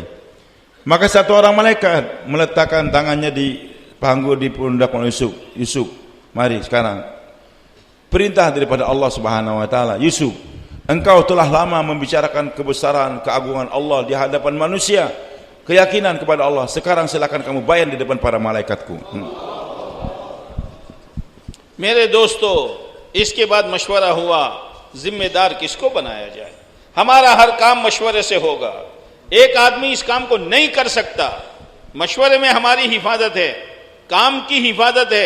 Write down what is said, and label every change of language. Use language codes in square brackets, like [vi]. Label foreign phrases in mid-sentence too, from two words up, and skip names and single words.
[id] Maka satu orang malaikat meletakkan tangannya di panggung di pundak Maulana Yusuf. Yusuf, mari sekarang. Perintah daripada Allah [ar] سبحانه وتعالى, [id] Yusuf, engkau telah lama membicarakan kebesaran, keagungan Allah di hadapan manusia, keyakinan kepada Allah. Sekarang silakan kamu bayan di depan para malaikatku. [hi] मेरे दोस्तों, इसके बाद मशवरा हुआ जिम्मेदार किसको बनाया जाए। हमारा हर काम मशवरे से होगा, एक आदमी इस काम को नहीं कर सकता। मशवरे में हमारी हिफाजत है, काम की हिफाजत है।